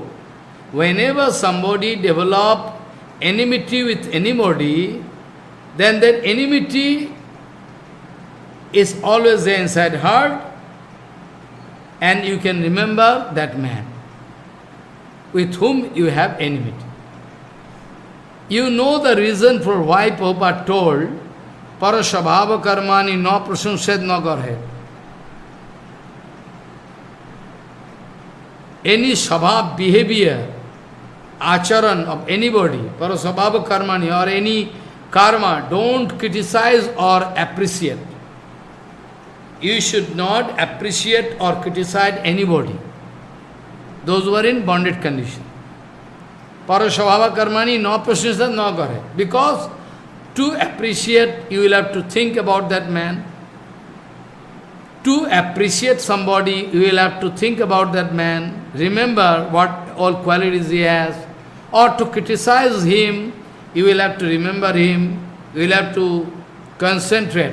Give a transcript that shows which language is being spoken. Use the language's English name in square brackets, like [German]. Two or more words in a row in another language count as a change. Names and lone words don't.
[English] Whenever somebody develop enmity with anybody, then that enmity is always there inside heart, and you can remember that man with whom you have enmity. You know the reason for why Prabhupada told, [Sanskrit] परस्वभाव कर्माणि न प्रशंसेत् न गर्हयेत्. [English] Any shabhav behavior, acharan of anybody, [Sanskrit] परस्वभाव कर्माणि [English] or any karma, don't criticize or appreciate. You should not appreciate or criticize anybody. Those who are in bonded condition. [Sanskrit] परस्वभाव कर्माणि न प्रशंसेत् न गर्हयेत्. [English] Because to appreciate, you will have to think about that man. To appreciate somebody, you will have to think about that man, remember what all qualities he has. Or to criticize him, you will have to remember him, you will have to concentrate.